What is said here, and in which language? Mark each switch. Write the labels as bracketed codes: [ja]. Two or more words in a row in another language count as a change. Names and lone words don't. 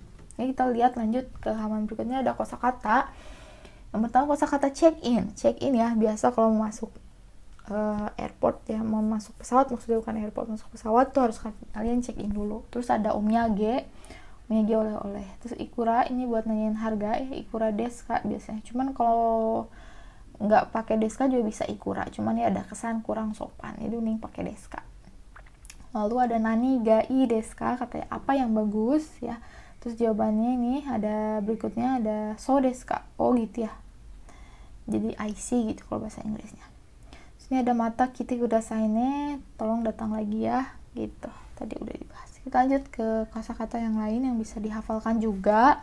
[id] Jadi kita lihat lanjut ke halaman berikutnya, ada kosakata. Yang pertama kosakata [en] check in [id] ya, biasa kalau mau masuk airport ya, mau masuk pesawat, maksudnya bukan airport, masuk pesawat tuh harus kalian [en] check in [id] dulu. Terus ada omyage oleh-oleh. Terus ikura, ini buat nanyain harga ya, [ja] いくらですか biasanya. [id] Cuman kalau nggak pakai [ja] ですか [id] juga bisa ikura, cuman ya ada kesan kurang sopan, jadi mending pakai [ja] ですか. [id] Lalu ada [ja] 何がいいですか, [id] katanya apa yang bagus ya. Terus jawabannya ini ada berikutnya, ada [ja] そうですか. [id] Oh gitu ya, jadi [en] I see [id] gitu kalau bahasa Inggrisnya. Ini ada [ja] また来てくださいね, [id] tolong datang lagi ya gitu. Tadi udah dibahas. Kita lanjut ke kosakata yang lain yang bisa dihafalkan juga.